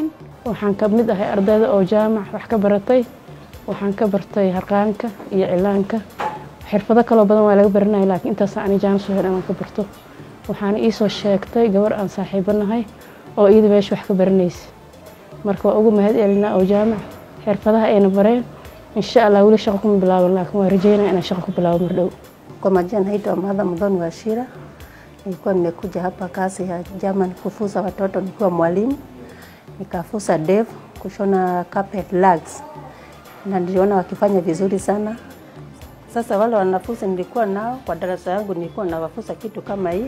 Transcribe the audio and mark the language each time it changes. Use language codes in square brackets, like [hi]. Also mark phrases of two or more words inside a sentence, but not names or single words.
[so] waxaan ka mid ahay ardayda oo jaamac wax ka baratay waxaan ka bartay harqaanka iyo cilaanka xirfado kale badan waa laga baranay laakiin intaas aan jaan soo helaan ka barto waxaan ii soo sheegtay gabar aan saaxiibanahay oo iyada meesha wax ka baranaysa marka waa ugu mahadcelinaa oo jaamac xirfadaha ayna bareen [ar] إن شاء الله [so] wali shaqo kuma bilaaban laakiin waan rajaynayaa inaan shaqo ku bilaabo mar dhow. [sw] Kwa majina naitwa Madha Mudhoni Wachira. Nilikuwa nimekuja hapa kazi ya German kufunza watoto nikiwa mwalimu. Nikafunza dev kushona [en] carpet rugs. [sw] Na niliona wakifanya vizuri sana. Sasa wale wanafunzi nilikuwa nao kwa darasa yangu nilikuwa nawafunza kitu kama hii.